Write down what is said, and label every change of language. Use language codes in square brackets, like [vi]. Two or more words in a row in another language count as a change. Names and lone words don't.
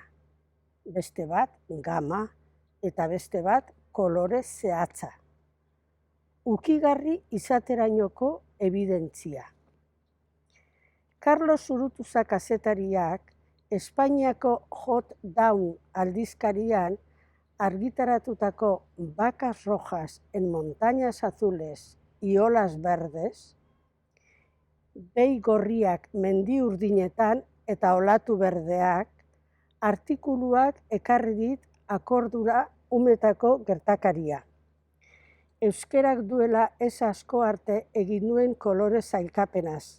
[eu] Beste bat gama eta beste bat kolore zehatza. Ukigarri izaterainoko evidentzia. Carlos Zurutuza kazetariak Espainiako Hot Down aldizkarian argitaratutako Vacas rojas en montañas azules y olas verdes, behi gorriak mendi urdinetan eta olatu berdeak, artikuluak ekarri dit akordura umetako gertakaria. Euskerak duela ez asko arte egin nuen kolore zailkapenaz.